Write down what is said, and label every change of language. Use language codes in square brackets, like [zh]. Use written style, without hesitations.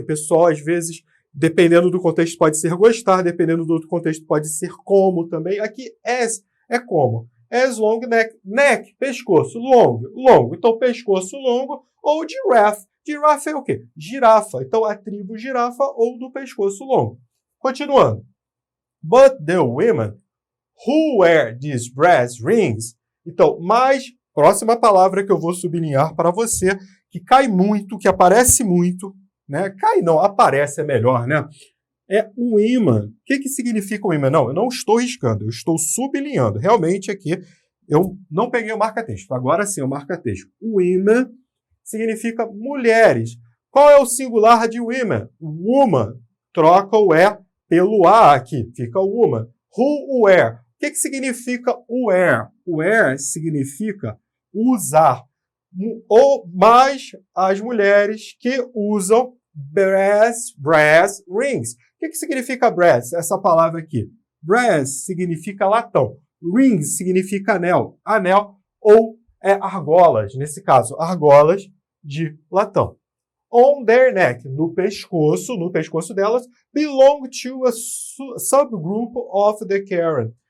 [pt] O pessoal, às vezes, dependendo do contexto, pode ser gostar, dependendo do outro contexto, pode ser como também. Aqui, as é como. [en] As long neck. [pt] Neck, pescoço, longo. Então, pescoço longo ou giraffe. Giraffe é o quê? Girafa. Então, a tribo girafa ou do pescoço longo. Continuando. [en] But the women who wear these brass rings. [pt] Então, mais próxima palavra que eu vou sublinhar para você, que cai muito, que aparece muito, né? Cai não, aparece é melhor, né? É o imã. O que significa o imã? Não, eu não estou riscando, eu estou sublinhando. Realmente aqui eu não peguei o marca-texto. Agora sim, o marca-texto. O imã significa mulheres. Qual é o singular de women? Woman. Troca o E pelo A aqui. Fica woman. [en] Who wear? [pt] O que significa wear? Wear significa usar. Ou mais as mulheres que usam brass rings. O que significa brass? Essa palavra aqui. Brass significa latão. Rings significa anel. Anel ou argolas, nesse caso, argolas de latão. [en] On their neck, [pt] no pescoço delas, [en] belong to a subgroup of the Karen.